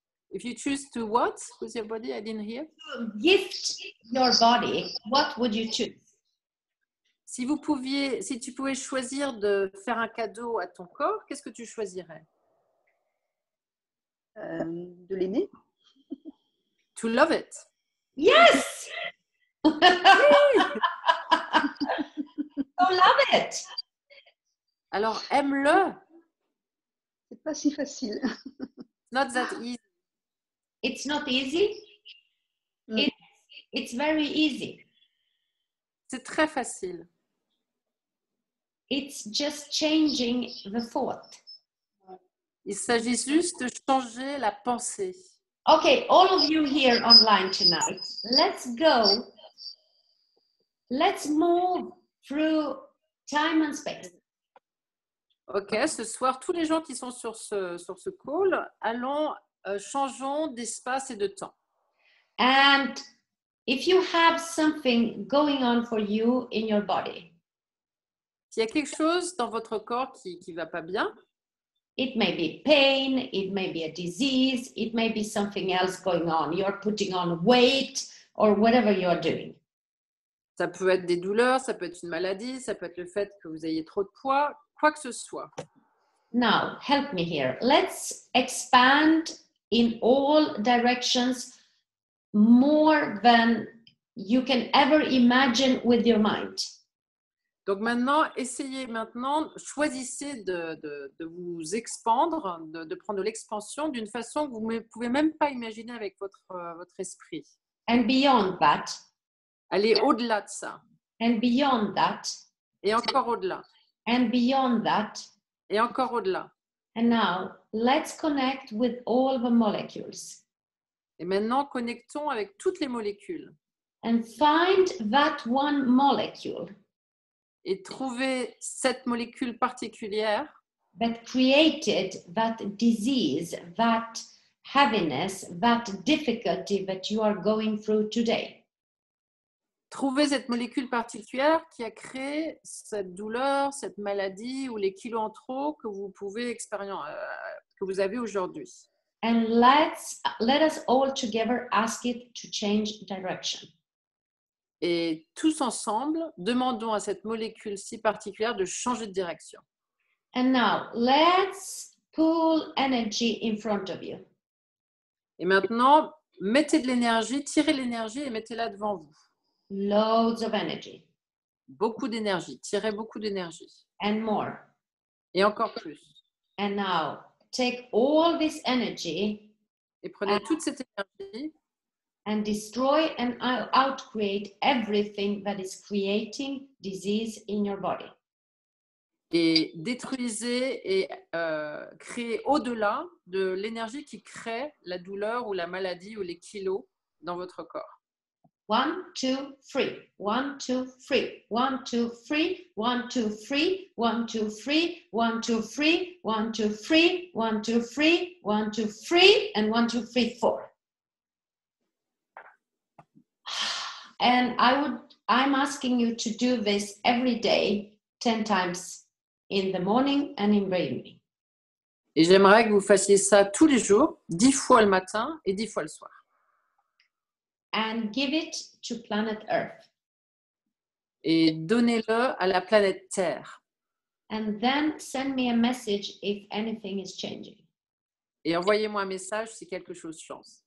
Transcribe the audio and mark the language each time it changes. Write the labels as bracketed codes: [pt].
[en] If you choose to what with your body? I didn't hear. To gift your body, what would you choose? [fr] Si tu pouvais choisir de faire un cadeau à ton corps, qu'est-ce que tu choisirais? De l'aimer. [en] To love it. Yes! So love it. [fr] Alors, aime-le. C'est pas si facile. [en] It's not that easy. It's not easy. Mm. It's very easy. [fr] C'est très facile. [en] It's just changing the thought. [fr] Il s'agit juste de changer la pensée. [en] Okay, all of you here online tonight, let's go. Let's move through time and space. [fr] Ok, ce soir, tous les gens qui sont sur ce call, changeons d'espace et de temps. [en] And if you have something going on for you in your body, [fr] S'il y a quelque chose dans votre corps qui ne va pas bien, [en] it may be pain, it may be a disease, it may be something else going on. You're putting on weight or whatever you're doing. [fr] ça peut être des douleurs, ça peut être une maladie, ça peut être le fait que vous ayez trop de poids, quoi que ce soit. [en] Now, help me here. Let's expand in all directions more than you can ever imagine with your mind. [fr] Donc maintenant, choisissez de vous expandre, de prendre de l'expansion d'une façon que vous ne pouvez même pas imaginer avec votre esprit. [en] And beyond that, [fr] Allez au-delà de ça, [en] and beyond that, [fr] et encore au-delà, [en] and beyond that. [fr] et encore au-delà. [en] And now, let's connect with all the molecules [fr] Et maintenant, connectons avec toutes les molécules [en] and find that one molecule [fr] et trouvez cette molécule particulière [en] that created that disease, that heaviness, that difficulty that you are going through today. [fr] Trouvez cette molécule particulière qui a créé cette douleur, cette maladie ou les kilos en trop que vous pouvez expérimenter, que vous avez aujourd'hui. [en] And let us all together ask it to change direction. [fr] Et tous ensemble, demandons à cette molécule si particulière de changer de direction. [en] And now, let's pull energy in front of you. [fr] Et maintenant, mettez de l'énergie, tirez l'énergie et mettez-la devant vous. [en] Loads of energy. [fr] Beaucoup d'énergie, tirez beaucoup d'énergie. [en] And more. [fr] Et encore plus. [en] And now, take all this energy [fr] Et prenez toute cette énergie [en] and destroy and outcreate everything that is creating disease in your body. [fr] et détruisez et créez au-delà de l'énergie qui crée la douleur ou la maladie ou les kilos dans votre corps. [en] 1, 2, 3. 1, 2, 3. 1, 2, 3. 1, 2, 3. 1, 2, 3. 1, 2, 3. 1, 2, 3. 1, 2, 3. 1, 2, 3. And 1, 2, 3, 4. And I'm asking you to do this every day, 10 times in the morning and in the evening. [fr] Et j'aimerais que vous fassiez ça tous les jours, 10 fois le matin et 10 fois le soir. [en] And give it to planet Earth. [fr] Et donnez-le à la planète Terre. [en] And then send me a message if anything is changing. [fr] Et envoyez-moi un message si quelque chose change.